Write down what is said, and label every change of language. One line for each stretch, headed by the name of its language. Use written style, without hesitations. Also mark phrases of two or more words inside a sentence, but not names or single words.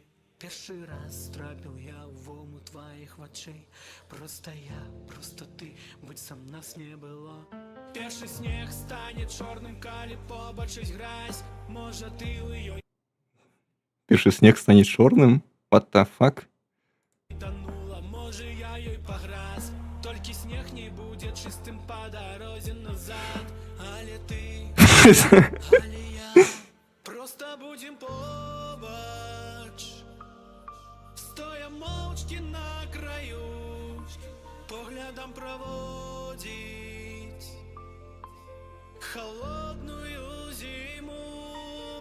Belarusian: Першы раз трапіў я ў вому тваіх вачэй. Просто я, просто ты, быццам нас не было. Першы снег стане чорным, калі побачыць гразь. Можа ты ў ёй Першы снег стане чорным?
English: What the fuck?
Belarusian: танула, можа я ёй паграз. Толькі снег не будзе чыстым па дарозе назад. Але ты, але я, просто будзем побач. Стоя моўчкі на краю, поглядам праводзіць холодную зіму.